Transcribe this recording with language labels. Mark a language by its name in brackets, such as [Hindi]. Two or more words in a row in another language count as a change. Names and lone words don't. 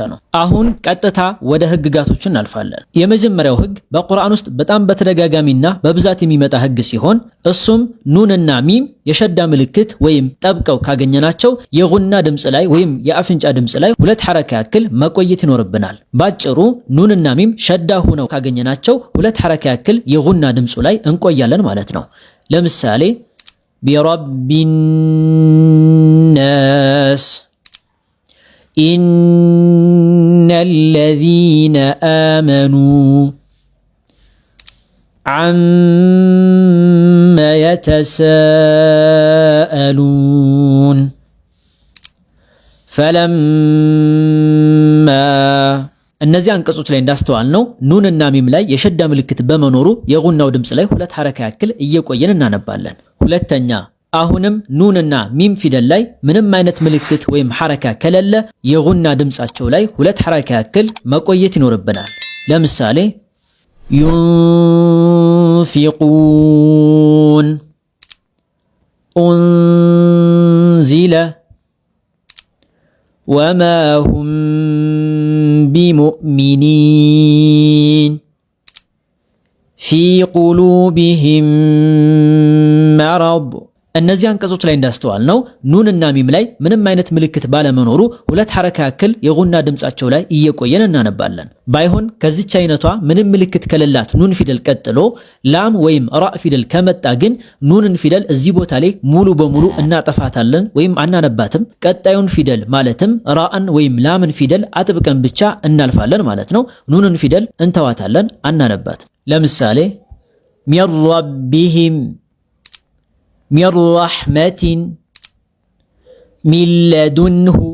[Amharic] ነው። አሁን ቀጥታ ወደ ህግጋቶቹ እናልፋለን። የመጀመሪያው ህግ በቁርአን ውስጥ በጣም በተደጋጋሚና በብዛት የሚመጣ ህግ ሲሆን እሱም ኑንና ሚም የሸዳ ምልክት ወይም ጠብቀው ካገኘናቸው የጉና ድምጽ ላይ ወይም የአፍንጫ ድምጽ ላይ ሁለት ሐረካ ያክል መቆየት ይኖርብናል። ባጭሩ ኑንና ሚም ሸዳ ሆነው ካገኘናቸው ሁለት ሐረካ ያክል የጉና ድምጹ ላይ እንቆያለን ማለት ነው። ለምሳሌ [Arabic] برب الناس إن الذين آمنوا عما يتساءلون فلما [Amharic] እነዚህ አንቀጾች ላይ እንዳስተዋል ነው ኑንና ሚም ላይ የሸዳ ምልክት በመኖሩ የጉናው ድምጽ ላይ ሁለት ሐረካ ያክል እየቆየን እናነባለን። ሁለተኛ አሁንም ኑንና ሚም ፊደል ላይ ምንም አይነት ምልክት ወይም ሐረካ ከሌለ የጉና ድምጻቸው ላይ ሁለት ሐረካ ያክል መቆየት ይኖርብናል። ለምሳሌ ينفقون [Arabic] أنزل وما هم بمؤمنين في قلوبهم مرض [Amharic] እነዚህ አንቀጾች ላይ እንዳስተዋል ነው ኑንና ሚም ላይ ምንም አይነት ምልክት ባለመኖሩ ሁለት ሐረካ ያክል የጉና ድምጻቸው ላይ እየቆየን እናነባለን። ባይሆን ከዚች አይነቷ ምንም ምልክት ከሌላት ኑን ፊደል ቀጥሎ ላም ወይም ራ ፊደል ከመጣ ግን ኑንን ፊደል እዚህ ቦታ ላይ ሙሉ በሙሉ እናጠፋታለን ወይም አናነባትም። ቀጣዩን ፊደል ማለትም ራን ወይም ላምን ፊደል አጥብቀን ብቻ እናልፋለን ማለት ነው። ኑንን ፊደል እንተዋታለን፣ አናነባትም። ለምሳሌ [Arabic] من ربهم من رحمة من لدنه